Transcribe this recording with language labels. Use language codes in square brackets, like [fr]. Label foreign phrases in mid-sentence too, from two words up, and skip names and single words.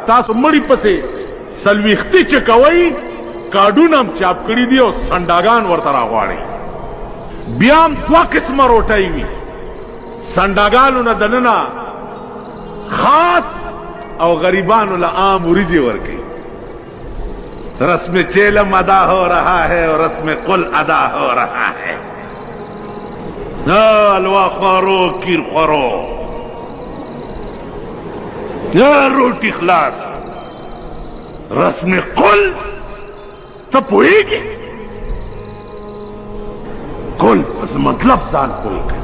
[ps] تاسو مړی پسې سلويختي چې کوي کارډونه هم چاپ کړي دي او سنډاګان ورته راغواړي. بیا هم دوه قسمه روټۍ وي، سنډاګانو نه دننه خاص او غریبانو له عام وریجې ورکوي. [ur] رسم چیلم ادا ہو رہا ہے اور رسم قل ادا ہو رہا ہے. [ps] حلوا خورو، کیر خورو، روٹی خلاص. رسم قل ته پوهیږي؟ قل پس مطلب ځان قل کوي.